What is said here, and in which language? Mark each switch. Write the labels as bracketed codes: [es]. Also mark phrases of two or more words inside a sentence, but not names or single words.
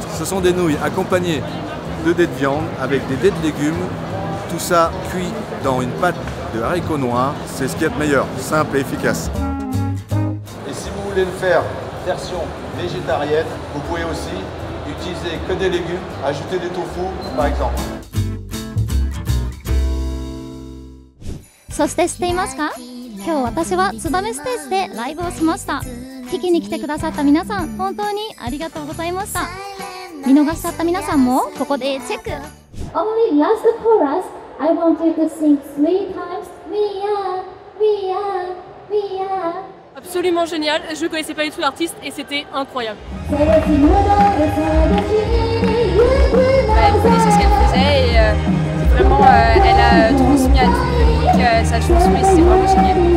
[fr] Ce sont des nouilles accompagnées de dés de viande avec des dés de légumes. Tout ça cuit dans une pâte de haricots noirs. C'est ce qu'il y a de meilleur, simple et efficace. Et si vous voulez le faire version végétarienne, vous pouvez aussi utiliser que des légumes, ajouter des tofu par exemple. [ja] そして知っていますか？今日私は燕ステージでライブをしました。聞きに来てくださった皆さん、本当にありがとうございました。見逃しちゃった皆さんもここでチェック。 [en] Only last chorus, I want you to sing 3 times. We are, we are, we are. [fr] Absolument génial, je ne connaissais pas du tout l'artiste et c'était incroyable. Vous connaissez ce qu'elle faisait et vraiment elle a transmis à tout le public sa chanson et c'est vraiment génial.